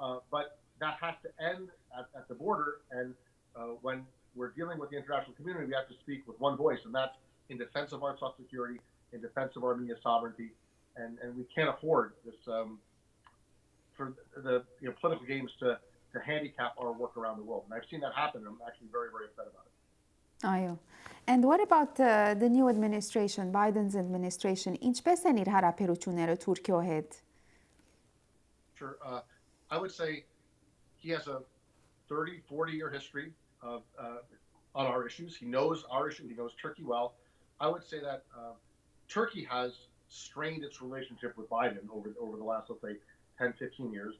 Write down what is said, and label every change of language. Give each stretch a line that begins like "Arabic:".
English: But that has to end at the border, and when we're dealing with the international community, we have to speak with one voice, and that's in defense of our security, in defense of Armenia's sovereignty, and we can't afford this for the political games to handicap our work around the world. And I've seen that happen, and I'm actually very, very upset about it. Այո։ And what about the new administration, Biden's administration?
Armenian: Ինչպես են իր հարաբերությունները Թուրքիո հետ?
English: Sure. I would say he has a 30, 40-year history of on our issues. He knows our issue. He knows Turkey well. I would say that Turkey has strained its relationship with Biden over the last, let's say, 10, 15 years.